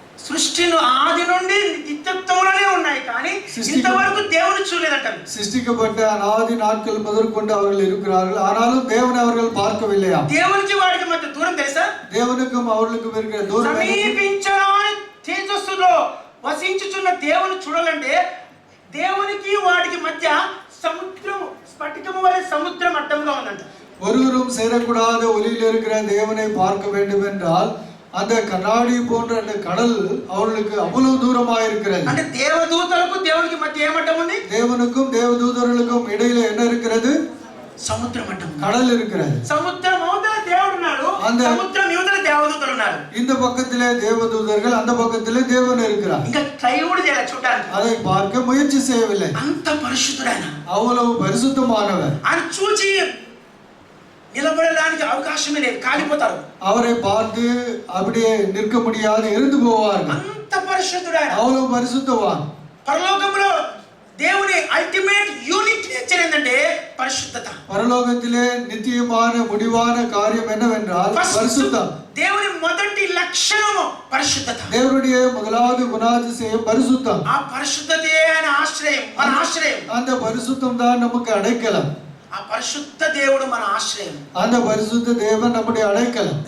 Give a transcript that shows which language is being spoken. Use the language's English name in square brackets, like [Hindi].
[Telugu] సృష్టిను ఆది నుండి నిత్యత్వంలోనే ఉన్నాయి కానీ ఇంతవరకు దేవుని చూడలేదంట. [Tamil] சிருஷ்டிக்கப்பட்ட அநாதி நாட்கள் முதற்கொண்டு அவர்கள் இருக்கிறார்கள். ஆனாலும் தேவனை அவர்கள் பார்க்கவில்லையா? [Telugu] దేవునికి వాడికి మధ్య దూరం తెలుసా? [Tamil] தேவனுக்கும் அவர்களுக்கும் இருக்கிற தூரம் [Telugu] సమీపించరాని తేజస్సులో వసించుచున్న దేవుని చూడాలంటే దేవునికి వాడికి మధ్య సముద్రం స్ఫటికము వలె సముద్రం అడ్డంగా ఉందంట. [Tamil] ஒருவரும் சேரக்கூடாத ஒளியில் இருக்கிற தேவனை பார்க்க வேண்டும் என்றால் அந்த கண்ணாடி போன்ற அந்த கடல் அவர்களுக்கு அவ்வளவு தூரமாக இருக்கிறது. [Telugu] అంటే దేవదూతలకు దేవునికి మధ్య ఏమడ్డం ఉంది? [Tamil] தேவனுக்கும் தேவதூதர்களுக்கும் இடையில என்ன இருக்கிறது? [Telugu] సముద్రం అడ్డం. [Tamil] கடல் இருக்கிறது. [Telugu] సముద్రం అవతల దేవుడు ఉన్నాడు. సముద్రం యువతల దేవదూతలు ఉన్నారు. [Tamil] இந்த பக்கத்திலே தேவதூதர்கள், அந்த பக்கத்திலே தேவன் இருக்கிறார். [Telugu] ఇంకా ట్రై కూడా చేయాలి చూడడానికి. [Tamil] அதை பார்க்க முயற்சி செய்யவில்லை. [Telugu] అంత పరిశుద్ధుడైన, [Tamil] அவ்வளவு பரிசுத்தமானவர். [Telugu] ఆయన చూచి నిలబడడానికి అవకాశమే లేదు, కాలిపోతారు. [Tamil] அவரை பார்த்து அப்படியே நிற்க முடியாது, இருந்து போவார்கள். [Telugu] అంత పరిశుద్ధుడైన, [Tamil] அவ்வளவு பரிசுத்தவான். [Telugu] పరలోకంలో దేవుని అల్టిమేట్ యూనిక్ నేచర్ ఏంటంటే పరిశుద్ధత. [Tamil] பரலோகத்திலே நித்தியமான முடிவான காரியம் என்னவென்றால் பரிசுத்தம். [Telugu] దేవుని మొదటి లక్షణము పరిశుద్ధత. [Tamil] தேவனுடைய முதலாவது குணாதிசயம் பரிசுத்தம். [Telugu] ఆ పరిశుద్ధతే ఆయన ఆశ్రయం, మన ఆశ్రయం. [Tamil] அந்த பரிசுத்தம் தான் நமக்கு அடைக்கலம். [Telugu] ఆ పరిశుద్ధ దేవుడు మన ఆశ్రయం. [Tamil] அந்த பரிசுத்த தேவன் நம்முடைய அடைக்கலம்.